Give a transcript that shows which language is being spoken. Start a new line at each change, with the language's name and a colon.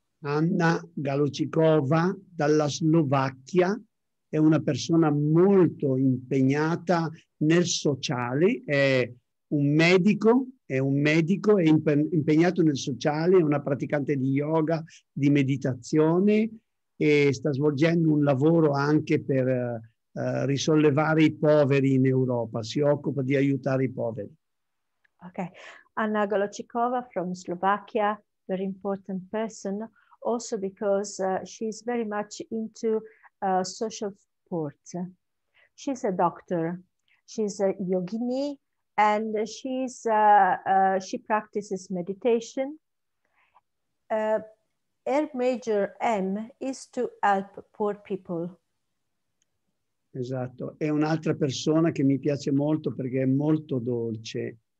Italian: Anna Galocikova dalla Slovacchia è una persona molto impegnata nel sociale, è un medico, è impegnato nel sociale, è una praticante di yoga, di meditazione, e sta svolgendo un lavoro anche per risollevare i poveri in Europa, si occupa di aiutare i poveri.
English: Okay, Anna Galocikova from Slovakia, very important person, also because she's very much into social support. She's a doctor, she's a yogini, and she practices meditation. Her major aim is to help poor people.
Italian: Esatto, è un'altra persona che mi piace molto perché è molto dolce.